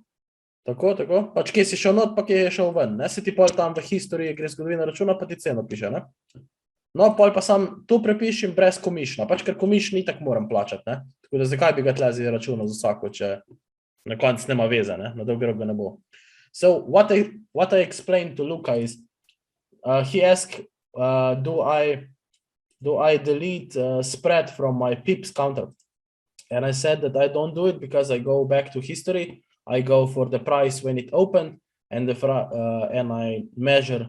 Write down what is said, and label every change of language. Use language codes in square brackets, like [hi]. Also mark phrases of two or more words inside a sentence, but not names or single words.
[sl] Pač kje si šel not, pa kje je šel ven, ne? Se ti pol tam v historiji gre zgodovina računa, pa ti ceno piše, ne? No, pol pa sam tu prepišem brez komišna, pač ker komišni itak moram plačati, ne? Tako da zakaj bi ga tle zdaj računal za vsako, če na konc nema veze, ne? Na dolgi rok ga ne bo. [en] So what I explained to Luca is, he asked, do I delete spread from my pips counter? And I said that I don't do it because I go back to history. I go for the price when it opened and and I measure.